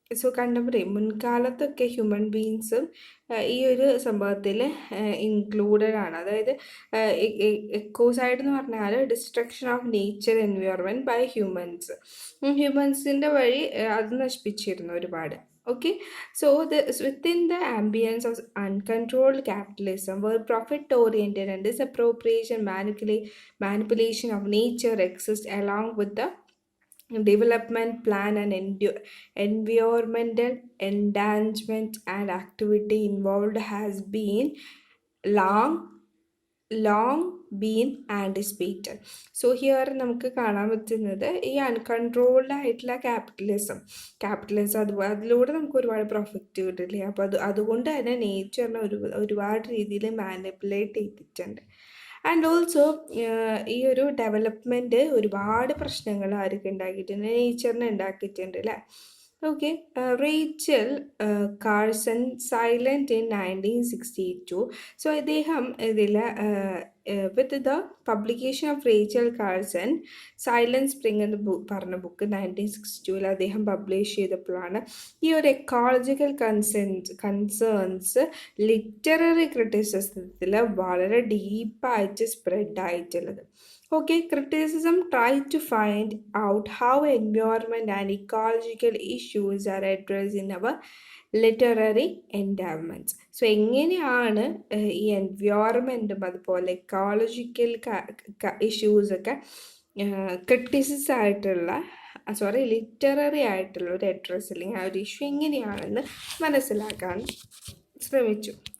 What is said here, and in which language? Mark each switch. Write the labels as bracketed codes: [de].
[ml] So contemporary മുൻകാലത്തൊക്കെ human ബീയിങ്സും ഈ ഒരു സംഭവത്തിൽ ഇൻക്ലൂഡഡ് ആണ്. അതായത് എക്കോസൈഡ് എന്ന് പറഞ്ഞാൽ [en] destruction of nature environment by [ml] ഹ്യൂമൻസിൻ്റെ വഴി അത് നശിപ്പിച്ചിരുന്നു ഒരുപാട്. [en] Okay, so within the ambience of uncontrolled capitalism, where profit-oriented and disappropriation, manipulation of nature exists along with the development plan and environmental endangerment and activity involved has been long been anticipated. [ml] So here നമുക്ക് കാണാൻ പറ്റുന്നത് ഈ uncontrolled ആയിട്ടുള്ള capitalism അതിലൂടെ നമുക്ക് ഒരുപാട് profit കിട്ടില്ലേ. അപ്പോൾ അതുകൊണ്ട് തന്നെ നേച്ചറിനെ ഒരുപാട് രീതിയിൽ മാനിപ്പുലേറ്റ് ചെയ്തിട്ടുണ്ട്. ആൻഡ് ഓൾസോ ഈ ഒരു ഡെവലപ്മെൻറ്റ് ഒരുപാട് പ്രശ്നങ്ങൾ ആർക്ക് ഉണ്ടാക്കിയിട്ടുണ്ട്, നേച്ചറിനെ ഉണ്ടാക്കിയിട്ടുണ്ട് അല്ലേ. [en] Okay, Rachel Carson silent in 1962. [ml] So ഇദ്ദേഹം ഇതിൽ [en] with the publication of [ml] Rachel Carson silence spring എന്ന് പറഞ്ഞ ബുക്ക് 1962 അദ്ദേഹം പബ്ലിഷ് ചെയ്തപ്പോഴാണ് ഈ ഒരു എക്കോളജിക്കൽ കൺസേൺസ് ലിറ്റററി ക്രിറ്റിസിസത്തിൽ വളരെ ഡീപ്പായിട്ട് സ്പ്രെഡ് ആയിട്ടുള്ളത്. [en] Okay, criticism tries to find out how environment and ecological issues are addressed in our literary endowments. [ml] So എങ്ങനെയാണ് ഈ എൻവയോൺമെൻറ്റും അതുപോലെ എക്കോളജിക്കൽ ഇഷ്യൂസൊക്കെ ക്രിറ്റിസിസ് ആയിട്ടുള്ള ലിറ്റററി ആയിട്ടുള്ള ഒരു അഡ്രസ്സ് അല്ലെങ്കിൽ ആ ഒരു ഇഷ്യൂ എങ്ങനെയാണെന്ന് മനസ്സിലാക്കാൻ ശ്രമിച്ചു.